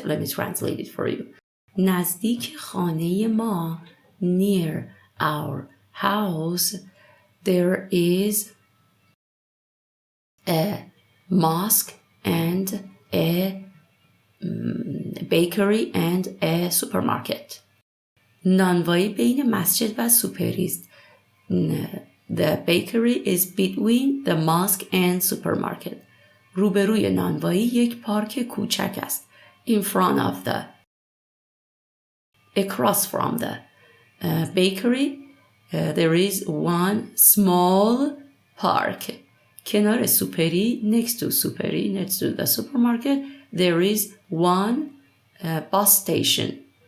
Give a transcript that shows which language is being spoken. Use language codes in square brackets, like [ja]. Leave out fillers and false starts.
[en] Let me translate it for you. نزدیک خانه ما near our house there is a mosque and a bakery and a supermarket. [fa] نانوایی بین مسجد و سوپری است. [en] The bakery is between the mosque and supermarket. [fa] روبروی نانوایی 1 پارک کوچک است. [en] In front of the, across from the bakery, there is 1 small park. کنار سوپری, next to سوپری, next to the supermarket, there is 1 bus station.